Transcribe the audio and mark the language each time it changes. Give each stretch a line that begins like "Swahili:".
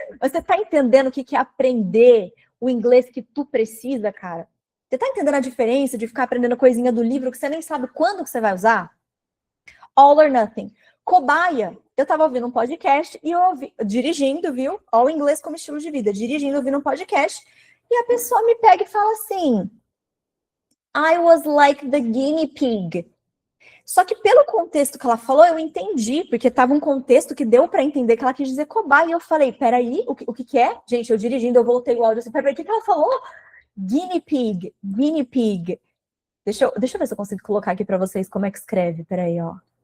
Portuguese: Mas você tá entendendo o que é aprender o inglês que tu precisa, cara? Você tá entendendo a diferença de ficar aprendendo coisinha do livro que você nem sabe quando que você vai usar?
English: All or nothing.
Portuguese: Cobaia. Eu tava ouvindo um podcast e eu ouvi, dirigindo, viu? All inglês como estilo de vida. Dirigindo, ouvindo um podcast. E a pessoa me pega e fala assim:
English: I was like the guinea pig.
Portuguese: Só que pelo contexto que ela falou, eu entendi, porque estava um contexto que deu para entender que ela quis dizer cobaia. E eu falei, peraí, o que é? Gente, eu dirigindo, eu voltei o áudio assim, peraí, o que ela falou? Guinea pig, guinea pig. Deixa eu ver se eu consigo colocar aqui para vocês como é que escreve, peraí, ó.